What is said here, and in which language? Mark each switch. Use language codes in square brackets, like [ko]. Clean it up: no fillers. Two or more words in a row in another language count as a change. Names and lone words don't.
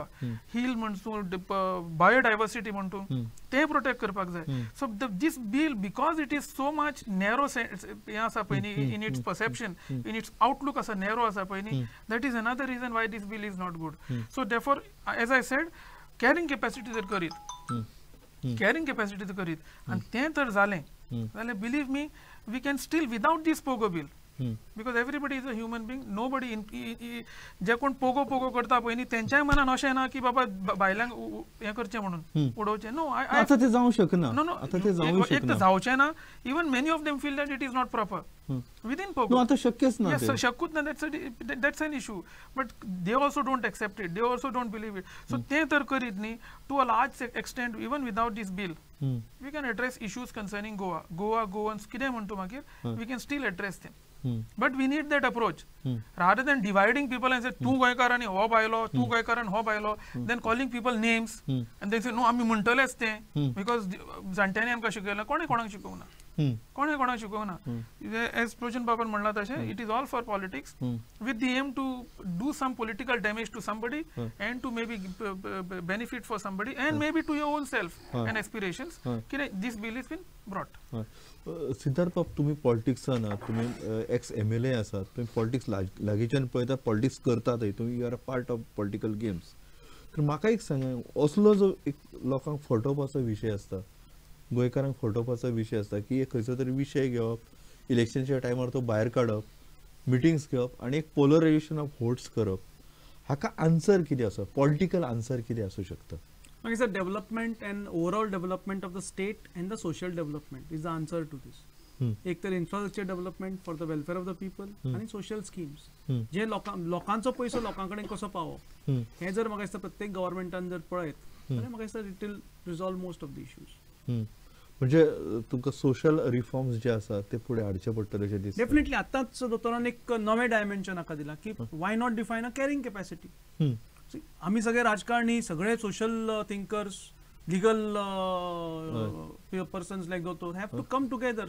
[kok] Hill म्हणतो, biodiversity म्हणतो, ते protect करपाक जाय. [en] So this bill, because it is so much narrow in its perception, in its outlook as a narrow as a that is another reason why this bill is not good. So therefore, as I said, carrying capacity [kok] जर करीत, [en] carrying capacity [kok] जर करीत, and ते तर जालें, [en] believe me, we can still without this POGO bill. Because everybody is a human being, nobody [kok] जे कोण पोगो करता पळय न्ही तेंच्याय मनान अशें ना की बाबा भायल्यांक हें करचें म्हणून उडोवचें. नो, आता ते जावंक शकना. नो आता ते एक तर जावचें ना. [en] even many of them feel that it is not proper within POGO. [kok] आता शक्यच ना. Yes, शक्यच ना. [en] That's an issue. But they also don't accept it. They also don't believe it. [kok] So ते तर करीत न्ही. [en] To a large extent, even without this bill, we can address issues concerning Goa. [kok] Goans कितें म्हणतो मागीर, [en] we can still address them. But we need that approach. Rather than dividing people and say, [kok] तू गोंयकार आनी हो भायलो, तू गोंयकार आनी हो भायलो, [en] then calling people names and then say, no, [kok] आमी म्हणटलेच तें, because जाणट्यांनी आमकां शिकयलां. कोणें कोणाक शिकोवना. कोणाक शिकोवना. As Projan Baban म्हणला तशें, [en] it is all for politics with the aim to do some political damage to somebody and to maybe benefit for somebody and maybe to your own self and aspirations. This bill has been brought. [kok] सिद्धार्थ बाब, तुम्ही पॉलिटिक्सान आहात, तुम्ही [en] ex MLA [kok] आसात, तुम्ही पॉलिटिक्स लागींच्यान पळयता, पॉलिटिक्स करतातय, तुम्ही [en] you are a part of political games. [kok] तर म्हाका एक सांगा, असलो जो एक लोकांक फटोवपाचो विशय आसता, गोंयकारांक फटोवपाचो विशय आसता की एक खंयचो तरी विशय घेवप, इलेक्शनच्या टायमार तो भायर काडप, मिटिंग्स घेवप आनी एक [en] polarization of votes [kok] करप, हाका आन्सर कितें आसा, [en] political answer [kok] कितें आसूं शकता? [en] It's the development and overall development of the state and the social development is the answer to this. [kok] एक तर [en] infrastructure development for the welfare of the people आणि social schemes. [kok] जे लोकांचो पैसो लोकांकडे कसो पावप, हे जर म्हाका दिसता प्रत्येक गव्हर्नमेंटान जर पळयत जाल्यार म्हाका दिसता [en] it will resolve most of the issues. [kok] म्हणजे तुमकां [en] social reforms [kok] जे आसा ते फुडें हाडचे पडटले अशें दिसता. डेफिनेटली आतांच दोतोरान एक नवें डायमेन्शन हाका दिला की [en] why not define a carrying capacity. [kok] आमी सगळे राजकारणी, सगळे [en] social thinkers, legal persons like दोतोर have to come together.